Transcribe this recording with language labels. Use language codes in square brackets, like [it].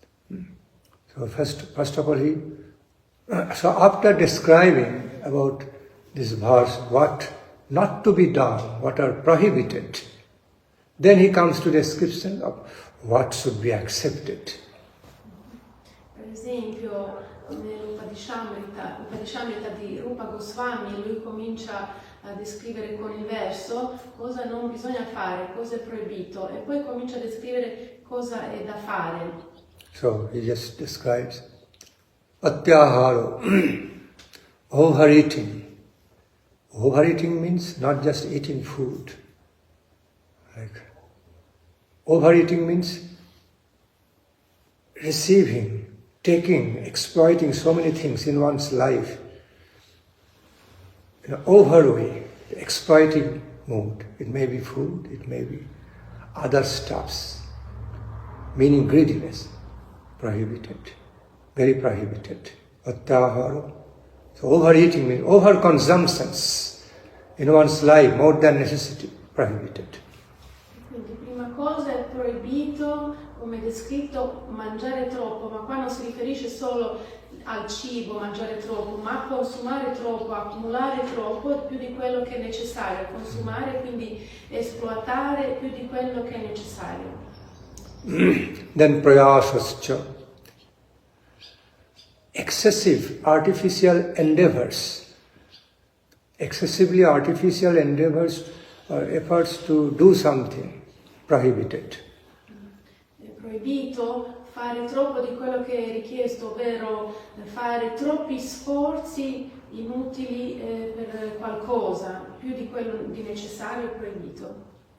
[en] So first of all, so after describing about this verse, what not to be done, what are prohibited, then he comes to the description of what should be accepted. [it] Per esempio, nell'Upadeshamrita di Rupa Goswami, lui comincia a descrivere con il verso cosa non bisogna fare, cosa è proibito, e poi comincia a descrivere cosa è da fare. [en] So he just describes Atyaharo, overeating. Overeating means not just eating food. Like, overeating means receiving, taking, exploiting so many things in one's life. In an overway, the exploiting mood. It may be food, it may be other stuffs, meaning greediness. Prohibited, very prohibited. Atyahara. So overeating means overconsumptions in one's life, more than necessity, prohibited. [it] Quindi prima cosa è proibito, come descritto, mangiare troppo, ma qua non si riferisce solo al cibo, mangiare troppo, ma consumare troppo, accumulare troppo più di quello che è necessario, consumare, quindi esploitare più di quello che è necessario. [en] Then prayasascha, excessive artificial endeavors, excessively artificial endeavors or efforts to do something, prohibited. [it] È proibito fare troppo di quello che è richiesto, ovvero fare troppi sforzi inutili per qualcosa, più di quello di necessario è proibito.